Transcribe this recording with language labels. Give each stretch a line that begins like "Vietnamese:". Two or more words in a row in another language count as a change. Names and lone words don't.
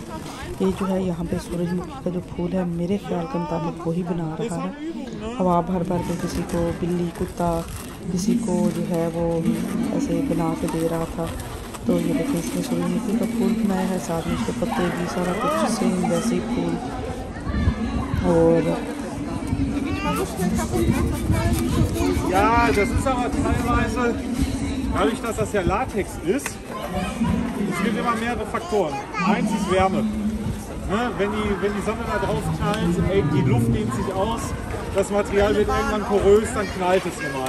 Hindi: ये जो है यहाँ पे सूरजमुखी का जो फूल है मेरे ख्याल के मुताबिक वही बना रहा है। हवा भर के किसी को बिल्ली कुत्ता किसी को जो है वो ऐसे बना के दे रहा था। तो ये देखिए इसमें सूरजमुखी का फूल बनाया है, साथ में इसके पत्ते भी, सारा कुछ सेम वैसे ही फूल। और
German: Ja, das ist aber teilweise, dadurch, dass das ja Latex ist, es gibt immer mehrere Faktoren. Eins ist Wärme. Ne? Wenn die Sonne da drauf knallt, die Luft dehnt sich aus, das Material wird irgendwann porös, dann knallt es normal.